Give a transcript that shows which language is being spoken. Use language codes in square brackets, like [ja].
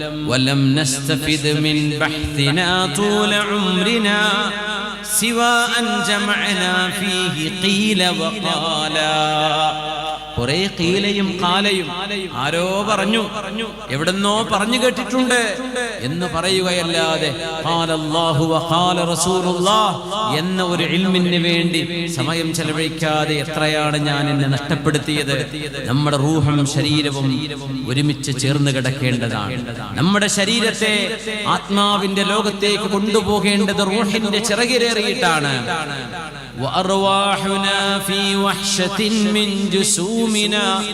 [ar] വലം നസ്തഫിദ് മിൻ بحثنا طول عمرنا سوى أن جمعنا فيه قيل وقالا. [ml] കുറെ കീലയും കാലയും ആരോ പറഞ്ഞു, എവിടെന്നോ പറഞ്ഞു കേട്ടിട്ടുണ്ട് എന്ന് പറയുകയല്ലാതെ [ar] ഖാലല്ലാഹു വഖാല റസൂലുള്ളാഹ് [ml] എന്ന ഒരു ഇൽമിന് വേണ്ടി സമയം ചെലവഴിക്കാതെ എത്രയാണ് ഞാൻ എന്നെ നഷ്ടപ്പെടുത്തിയത്. നമ്മുടെ റൂഹും ശരീരവും ഒരുമിച്ച് ചേർന്ന് കിടക്കേണ്ടതാണ്. നമ്മുടെ ശരീരത്തെ ആത്മാവിന്റെ ലോകത്തേക്ക് കൊണ്ടുപോകേണ്ടത് റൂഹിന്റെ ചിറകിലേറിയിട്ടാണ്. [ar] وأرواحنا في وحشة من جسومنا.